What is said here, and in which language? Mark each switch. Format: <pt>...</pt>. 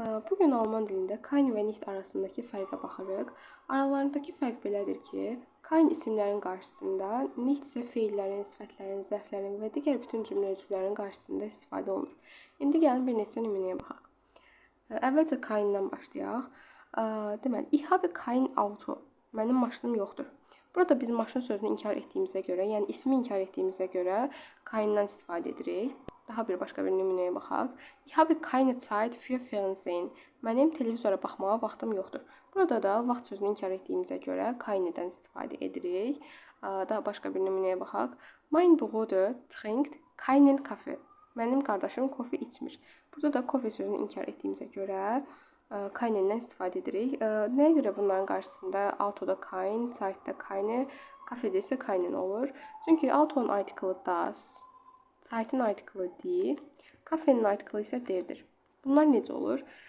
<az>Bugün Alman dilində kain və nicht arasındakı fərqə baxırıq. Aralarındakı fərq belədir ki, kain isimlərin qarşısında, nicht isə feillərin, sifətlərin, zərflərin və digər bütün cümlə üzvlərinin qarşısında istifadə olunur. İndi gəlin bir neçə nümunəyə baxaq. Əvvəlcə kaindən başlayaq.</az> <de>Deməli, ich habe kein Auto.</de> <az>Mənim maşınım yoxdur. Burada biz maşın sözünü inkar etdiyimizə görə, yəni ismi inkar etdiyimizə görə kaindən istifadə edirik. Daha başqa bir nümunəyə baxaq.</az> <de>Ich habe keine Zeit für Fernsehen.</de> <az>Mənim televizora baxmağa vaxtım yoxdur. Burada da vaxt sözünü inkar etdiyimizə görə kaindən istifadə edirik. Daha başqa bir nümunəyə baxaq.</az> <de>Mein Bruder trinkt keinen Kaffee.</de> <az>Mənim qardaşım kofe içmir. Burada da kofe sözünü inkar etdiyimizə görə kainindən istifadə edirik. Nəyə görə bunların qarşısında autoda kain, zeitdə kaini, kafedə isə kainin olur? Çünki autonun artiklı das, zeit'in artiklı die, kafenin artiklı isə derdir. Bunlar necə olur?</az>